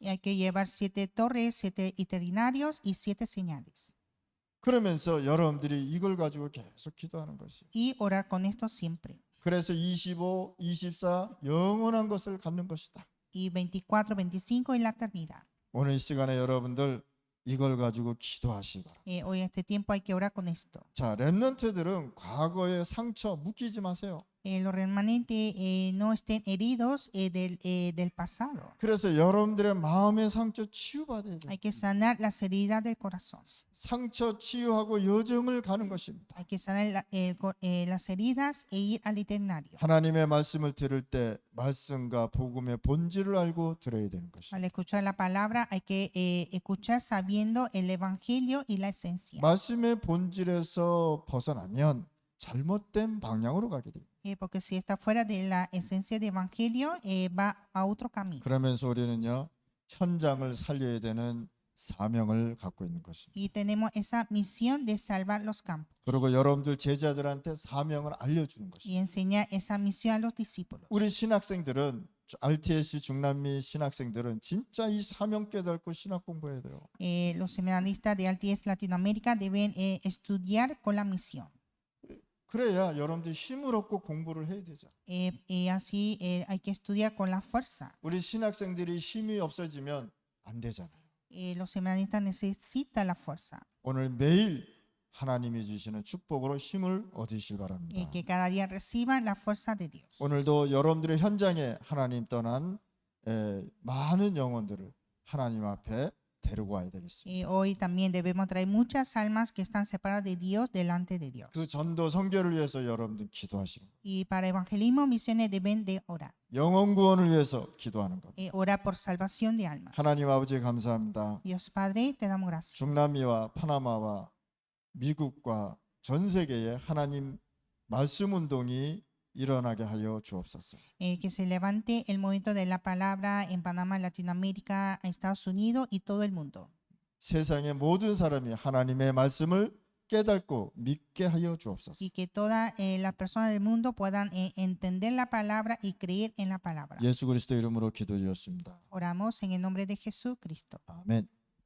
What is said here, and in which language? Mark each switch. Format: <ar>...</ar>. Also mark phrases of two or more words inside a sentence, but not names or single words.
<es>Y hay que llevar 7 torres, 7 itinerarios y 7 señales.</es> <ko>그러면서 여러분들이 이걸 가지고 계속 기도하는 것이에요.</ko> <es>Y orar con esto siempre.</es> <ko>그래서 25, 24 영원한 것을 갖는 것이다.</ko> <es>Y 24, 25 en la eternidad.</es> <ko>오늘 이 시간에 여러분들 이걸 가지고 기도하시기 바랍니다.</ko> <es>Hoy en este tiempo hay que orar con esto.</es> <ko>자, 렘넌트들은 과거의 상처 묶이지 마세요.</ko> <es>Los remanentes no estén heridos del pasado.</es> <ko>그래서 여러분들의 마음의 상처 치유받아야 돼요.</ko> <es>Hay que sanar las heridas del corazón.</es> <ko>상처 치유하고 여정을 가는 것입니다.</ko> <es>Hay que sanar las heridas e ir al eternario.</es> <ko>하나님의 말씀을 들을 때 말씀과 복음의 본질을 알고 들어야 되는 것입니다.</ko> <es>Al escuchar la palabra hay que escuchar sabiendo el evangelio y la esencia.</es> <ko>말씀의 본질에서 벗어나면 잘못된 방향으로 가게 돼요.</ko> <es>Porque si está fuera de la esencia del evangelio va a otro camino.</es> <ko>그러면서 우리는요, 현장을 살려야 되는 사명을 갖고 있는 것입니다.</ko> <es>Y tenemos esa misión de salvar los campos</es> <ko>그리고 여러분들 제자들한테 사명을 알려주는</ko> <es>y</es> <ko>것입니다.</ko> <es>enseñar esa misión a los discípulos.</es> <ko>우리 신학생들은 RTS 중남미 신학생들은 진짜 이 사명 깨닫고 신학 공부해야 돼요.</ko> <es>Los seminaristas de RTS Latinoamérica deben estudiar con la misión.</es> <ko>그래야 여러분들이 힘을 얻고 공부를 해야 되죠.</ko> <es>Y así hay que estudiar con la fuerza.</es> <ko>우리 신학생들이 힘이 없어지면 안 되잖아요.</ko> <es>Los seminaristas necesitan la fuerza.</es> <ko>오늘 매일 하나님이 주시는 축복으로 힘을 얻으실 바랍니다.</ko> <es>Que cada día reciban la fuerza de Dios.</es> <ko>오늘도 여러분들의 현장에 하나님 떠난 많은 영혼들을 하나님 앞에 데리고 와야 되겠습니다.</ko> <es>Hoy también debemos traer muchas almas que están separadas de Dios delante de Dios.</es> <ko>그 전도 선교를 위해서 여러분들 기도하시고</ko> <es>Y para evangelismo, misiones deben de orar.</es> <ko>영혼 구원을 위해서 기도하는 것.</ko> <es>Orar por salvación de almas.</es> <ko>하나님 아버지 감사합니다.</ko> <es>Dios Padre, te damos gracias.</es> <ko>중남미와 파나마와 미국과 전 세계에 하나님 말씀 운동이 일어나게 하여 주옵소서.</ko> <es>Que se levante el movimiento de la palabra en Panamá, Latinoamérica, Estados Unidos y todo el mundo.</es> <ko>세상의 모든 사람이 하나님의 말씀을 깨닫고 믿게 하여 주옵소서.</ko> <es>Y que todas las personas del mundo puedan entender la palabra y creer en la palabra.</es> <ko>예수 그리스도 이름으로 기도드렸습니다.</ko> <es>Oramos en el nombre de Jesucristo.</es> <ko>아멘.</ko>